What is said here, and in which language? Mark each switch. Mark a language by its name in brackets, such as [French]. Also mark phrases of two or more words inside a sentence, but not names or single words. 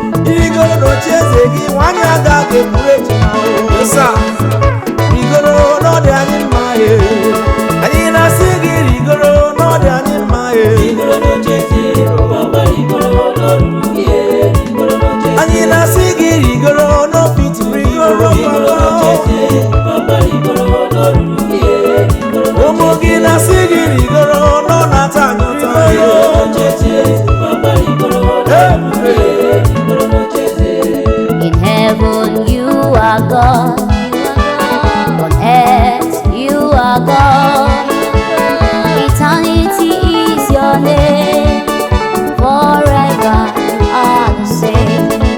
[Igbo] Irigoro n'oche eze gị, nwaanyị agaghị ekwuru ejima, oo. [English] Yes, sir. [Igbo] Rigoro, na ọ dị anyị mma, ee. Anyị na-asị gị rigoro, na ọ dị anyị mma, ee. Rigoro n'oche eze, papa rigoro, n'olulu gị, ee. Rigoro n'oche eze. Anyị na-asị gị rigoro, no fit rigoro, Rigoro papa. n'oche eze, papa rigoro, n'olulu gị, ee. Ụmụ gị na-asị gị rigoro, nọ na-ata anyị ụta. Hey! [English] In heaven you are God, on earth you are God. Eternity is your name, forever you are the same.